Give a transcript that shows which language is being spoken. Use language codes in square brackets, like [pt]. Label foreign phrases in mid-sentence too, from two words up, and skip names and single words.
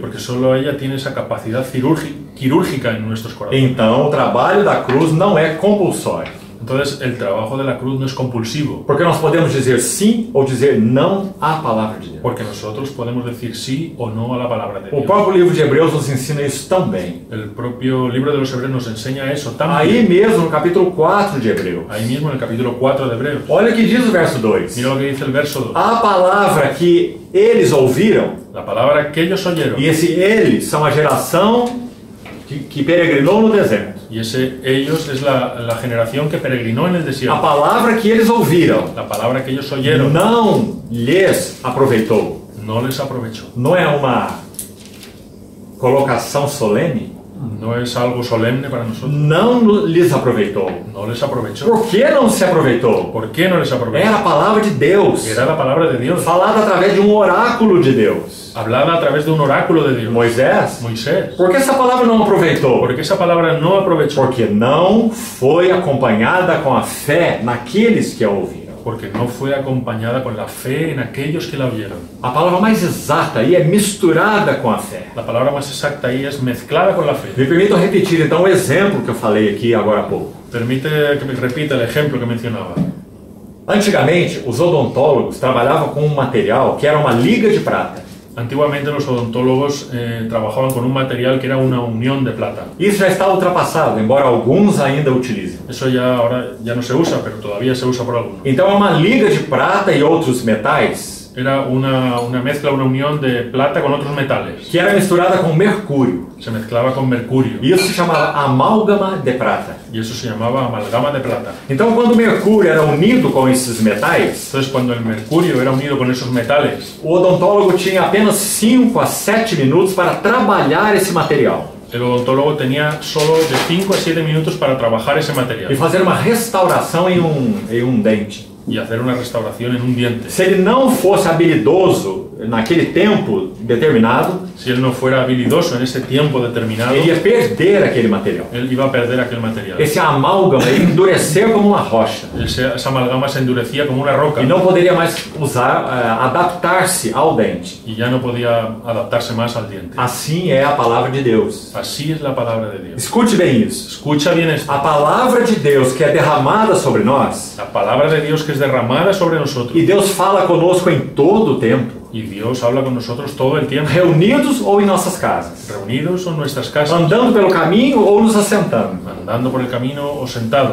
[es] Porque solo ella tiene esa capacidad quirúrgica en nuestros corazones. [pt] Então, o trabalho da cruz não é compulsório. [es] Entonces, el trabajo de la cruz no es compulsivo. [pt] Porque nós podemos dizer sim ou dizer não à palavra de Deus. [es] Porque nosotros podemos decir sí o no a la palabra de [pt] O [es] Dios. [pt] próprio livro de Hebreus nos ensina isso também. [es] El propio libro de los Hebreos nos enseña eso [pt] Aí [es] también. [pt] mesmo, no capítulo 4 de Hebreus. [es] Ahí mismo en el capítulo 4 de Hebreos. [pt] Olha o que diz o verso 2. [es] Mira lo que dice el verso 2. [pt] A palavra que eles ouviram, [es] La palabra que ellos oyeron. [pt] e esse eles são a geração que peregrinou no deserto. [es] Y ese ellos es la generación que peregrinó en el [pt] A [es] desierto. [pt] palavra que eles ouviram [es] La palabra que ellos oyeron [pt] não lhes aproveitou. [es] no les aprovechó. [pt] Não é uma colocação solene? [es] No es algo solemne para nosotros. [pt] Não lhes aproveitou. [es] No les aprovechó. [pt] Por que não se aproveitou? [es] ¿Por qué no les aprovechó? [pt] Era a palavra de Deus, [es] Era la palabra de Dios, [pt] falada através de um oráculo de Deus. [es] hablada a través de un oráculo de Dios. [pt] Moisés, [es] Moisés. [pt] por que essa palavra não aproveitou? [es] ¿Por qué esa palabra no aprovechó? [pt] Porque não foi acompanhada com a fé naqueles que a ouviram. [es] Porque no fue acompañada con la fe en aquellos que la oyeron. [pt] A palavra mais exata aí é misturada com a fé. [es] La palabra más exacta ahí es mezclada con la fe. [pt] Me permito repetir então o exemplo que eu falei aqui agora há pouco. [es] Permite que me repita el ejemplo que mencionaba. [pt] Antigamente, os odontólogos trabalhavam com um material que era uma liga de prata. [es] Antiguamente los odontólogos trabajaban con un material que era una unión de plata. [pt] Isso já está ultrapassado, embora alguns ainda utilizem. [es] Eso ya ahora ya no se usa, pero todavía se usa por algunos. [pt] Então é uma liga de prata e outros metais [es] Era una mezcla, una unión de plata con otros metales. [pt] que era misturada com mercúrio. [es] Se mezclaba con mercurio [pt] Isso se chamava amálgama de prata. [es] y eso se llamaba amalgama de plata. [pt] Então, quando o mercúrio era unido com esses metais, [es] Entonces, cuando el mercurio era unido con esos metales, [pt] o odontólogo tinha apenas 5 a 7 minutos para trabalhar esse material [es] el odontólogo tenía solo de 5 a 7 minutos para trabajar ese [pt] e [es] material [pt] fazer uma restauração em um dente. [es] y hacer una restauración en un diente. [pt] Se ele não fosse habilidoso naquele tempo determinado, [es] Si él no fuera habilidoso en ese tiempo determinado, [pt] ele ia perder aquele material. [es] él iba a perder aquel material. [pt] Esse amálgama ia endurecer como uma rocha [es] Esa amalgama se endurecía como una roca [pt] e não poderia mais adaptar-se ao dente. [es] y ya no podía adaptarse más al diente. [pt] Assim é a palavra de Deus. [es] Así es la palabra de Dios. [pt] Escute bem isso. [es] Escucha bien esto. [pt] A palavra de Deus que é derramada sobre nós, [es] La palabra de Dios que es derramada sobre nosotros. [pt] e Deus fala conosco em todo o tempo, [es] Y Dios habla con nosotros todo el tiempo, [pt] reunidos ou em nossas casas, [es] reunidos o en nuestras casas, [pt] andando pelo caminho ou nos assentando. [es] andando por el camino o sentados.